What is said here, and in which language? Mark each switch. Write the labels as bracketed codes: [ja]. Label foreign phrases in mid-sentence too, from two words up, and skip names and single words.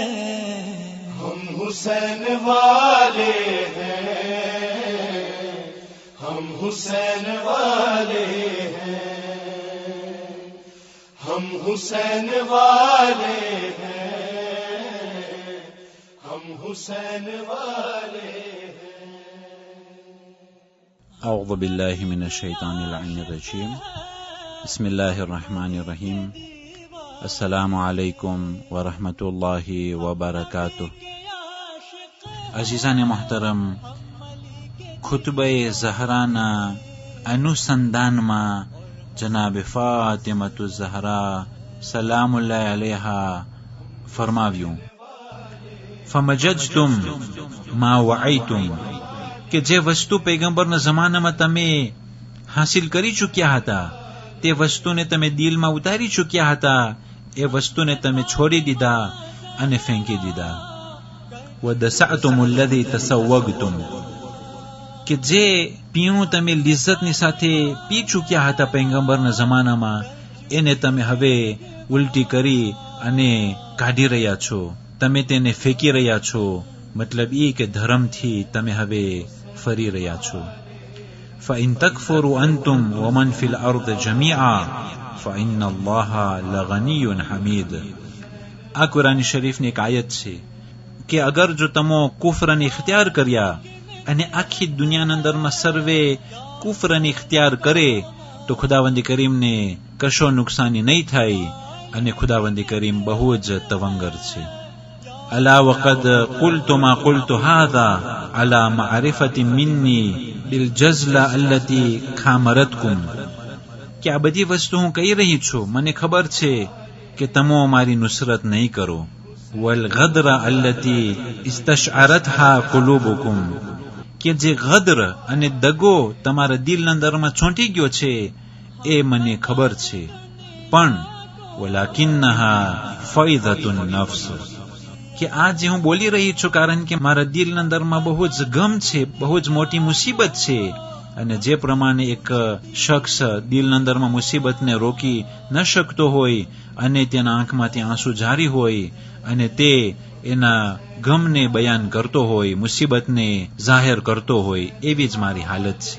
[ur] ہم حسین والے ہیں، ہم حسین والے ہیں، ہم حسین والے ہیں، ہم حسین والے ہیں۔ [ar] اعوذ باللہ من الشیطان اللعین الرجیم، بسم اللہ الرحمن الرحیم۔ السلام علیکم ورحمۃ اللہ وبرکاتہ۔ [ur] عزیزان محترم، خطبہ زہرانہ انوسندان ما جناب فاطمۃ الزہرا [ar] سلام اللہ علیہا [ur] فرماویوں، [ar] فمججتم ما وعیتم، [gu] کہ જે વસ્તુ પૈગંબરના જમાનામાં તમે હાસિલ કરી ચૂક્યા હતા, તે વસ્તુને તમે દિલમાં ઉતારી ચૂક્યા હતા, એ વસ્તુને તમે છોડી દીધા અને ફેંકી દીધા. [ar] وَدَسَعْتُمُ الَّذِي تَسَوَّقْتُمْ، [gu] કે જે પીણું તમે લિજ્જતની સાથે પી ચૂક્યા હતા પૈગંબરના જમાનામાં, એને તમે હવે ઉલટી કરી અને કાઢી રહ્યા છો, તમે તેને ફેંકી રહ્યા છો. મતલબ એ કે ધર્મથી તમે હવે ફરી રહ્યા છો. [ar] فَإِن تَكْفُرُوا أَنْتُمْ وَمَنْ فِي الْأَرْضِ جَمِيعًا فَإِنَّ اللَّهَ لَغَنِيٌّ حَمِيدٌ. [gu] આ કુરાન શરીફની એક આયત છે કે અગર જો તમો કુફરને ઇખ્તિયાર કર્યા અને આખી દુનિયાના અંદરમાં સર્વે કુફરને ઇખ્તિયાર કરે તો ખુદાવંદ કરીમને કશો નુકસાની નહીં થાય, અને ખુદાવંદ કરીમ બહુ જ તવંગર છે. [ar] الا وقد قلت ما قلت هذا على معرفة مني بالجزلة التي خامرتكم، [gu] کہ આ બધી વસ્તુ હું કહી રહી છું મને ખબર છે કે તમો મારી નુસરત નહીં કરો. [ar] والغدر التي استشعرتها قلوبكم، [gu] کہ જે غدر અને દગો તમારા દિલના અંદરમાં ચોંટી ગયો છે એ મને ખબર છે. [ar] પણ ولكنها فيضة النفس، [gu] کہ آج જે હું બોલી રહી છું કારણ કે મારા દિલના અંદરમાં બહુ જ ગમ છે, બહુ જ મોટી મુસીબત છે. અને જે પ્રમાણે એક શખ્સ દિલના અંદરમાં મુસીબતને રોકી ન શકતો હોય અને તેના આંખમાંથી આંસુ જારી હોય અને તે એના ગમને બયાન કરતો હોય, મુસીબતને જાહેર કરતો હોય, એવી જ મારી હાલત છે.